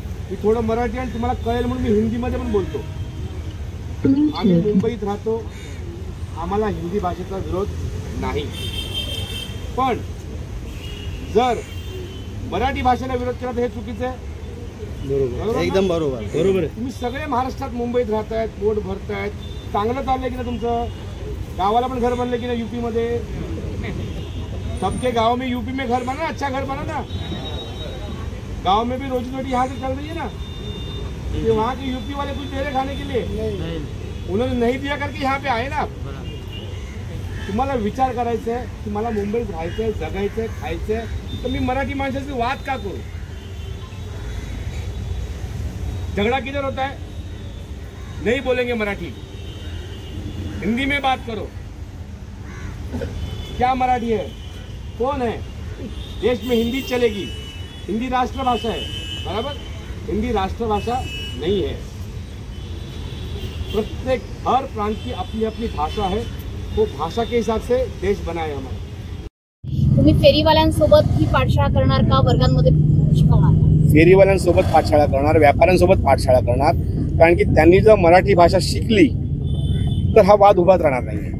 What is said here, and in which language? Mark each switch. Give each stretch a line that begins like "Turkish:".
Marathi: मी थोडं मराठी आणि तुम्हाला कळेल म्हणून मी हिंदीमध्ये पण बोलतो. आम्ही मुंबईत राहतो, आम्हाला हिंदी भाषेचा विरोध नाही, पण जर मराठी भाषेला विरोध केला तर हे चुकीचं आहे. बरोबर, एकदम बरोबर, बरोबर आहे. तुम्ही सगळे महाराष्ट्रात मुंबईत राहतायत, पोट भरतायत, चांगलं चाललंय की ना तुमचं? गावाला पण घर बनले की ना यूपी मध्ये?
Hindi: सबके गांव में यूपी में घर बना, अच्छा घर बना ना. गांव में भी रोजी रोटी यहाँ से चल रही है ना. कि वहाँ के यूपी वाले कुछ दे रहे खाने के लिए? उन्होंने नहीं दिया करके यहाँ पे आए ना.
Marathi: तुम्हाला विचार करायचा आहे की मला मुंबईत राहायचंय, जगायचंय, खायचंय, तर मी मराठी माणसाचे वाद का करू?
Hindi: झगड़ा किधर होता है? नहीं बोलेंगे मराठी, हिंदी में बात करो. क्या मराठी है? कौन है? देश में हिंदी चलेगी, हिंदी राष्ट्रभाषा है, बराबर. हिंदी राष्ट्रभाषा नहीं है. प्रत्येक हर प्रांत की अपनी अपनी भाषा है, वो भाषा के हिसाब से देश बना है हमारा.
Marathi: तुम्ही फेरीवाल्यांसोबत ही पाठशाळा करणार का? वर्गांमध्ये शिकवणार? फेरीवाल्यांसोबत पाठशाळा करणार, व्यापाऱ्यांसोबत पाठशाळा करणार, कारण की त्यांनी जर मराठी भाषा शिकली तर हा वाद उभाच राहणार नाही.